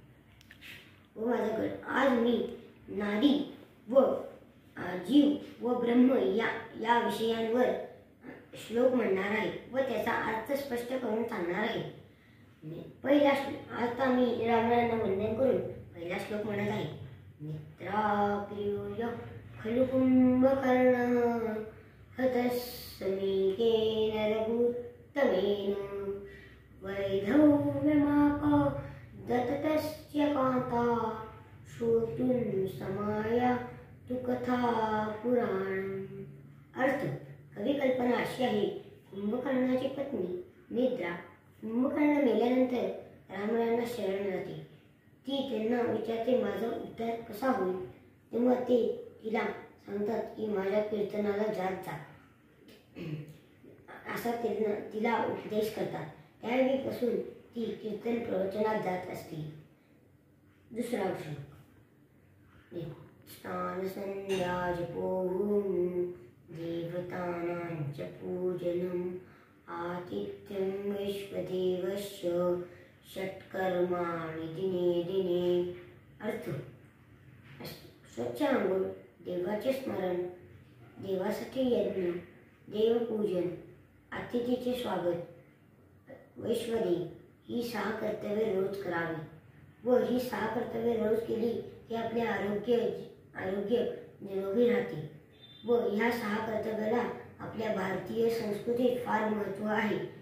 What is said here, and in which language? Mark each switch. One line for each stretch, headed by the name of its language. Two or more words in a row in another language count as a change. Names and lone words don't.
Marathi: आज मी नाडी व जीव व ब्रह्म या विषयांवर श्लोक म्हणणार आहे व त्याचा अर्थ स्पष्ट करून सांगणार आहे। आता मी रामरायांना वंदन करून पहिला श्लोक म्हणत आहे।
Sanskrit: मित्राप्रियो खलु कुंभकर्णः हतस्समीकेन रघुत्तमेन वैधव्यमाप दत्तस्य कान्ता श्रोतुं समाया तु कथा पुराण।
Marathi: अर्थ कवी कल्पना अशी आहे। कुंभकर्णाची पत्नी निद्रा कुंभकर्ण मेल्यानंतर रामरायांना शरण जाते। ती त्यांना विचारते माझा उद्धार कसा होईल, तेव्हा ते तिला सांगतात की माझ्या कीर्तनाला जात जा, असा तिला उपदेश करतात। त्यावेळीपासून ती कीर्तन प्रवचनात जात असते। दुसरा श्लोक।
Sanskrit: स्नान संध्या जपोहूं देवतानां च पूजनम् आतिथ्यं वैश्वदेवस्य षट्कर्माणि दिने दिने।
Marathi: अर्थ स्वच्छ आंघोळ, देवाचे स्मरण, देवासाठी यज्ञ, देवपूजन, अतिथीचे स्वागत, वैश्वदेव ही 6 कर्तव्ये रोज करावी व ही 6 कर्तव्ये रोज केली की आपले आरोग्य निरोगी राहते व ह्या 6 कर्तव्याला आपल्या भारतीय संस्कृतीत फार महत्त्व आहे।